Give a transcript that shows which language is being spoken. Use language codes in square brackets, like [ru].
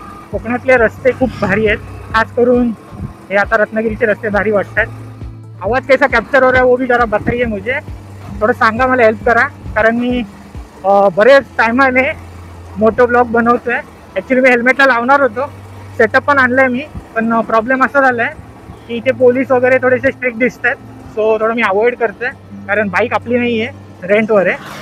[mr] कोकणातले रस्ते खूप भारी आहेत. खास करून हे आता रत्नागिरीचे रस्ते भारी वाटतात. [hi] आवाज़ कैसा कॅप्चर हो रहा है वो भी जरा बताइए मुझे. [mr] थोडं सांगा, मला हेल्प करा. कारण मी बरेच टायमाने मोटो ब्लॉग बनवतो आहे. ॲक्च्युली मी हेल्मेटला लावणार होतो, सेटअप पण आणलं आहे मी. पण प्रॉब्लेम असा झाला आहे की इथे पोलीस वगैरे थोडेसे स्ट्रिक्ट दिसत आहेत. सो थोडं मी अवॉइड करतो आहे, कारण बाईक आपली नाही आहे, रेंटवर आहे.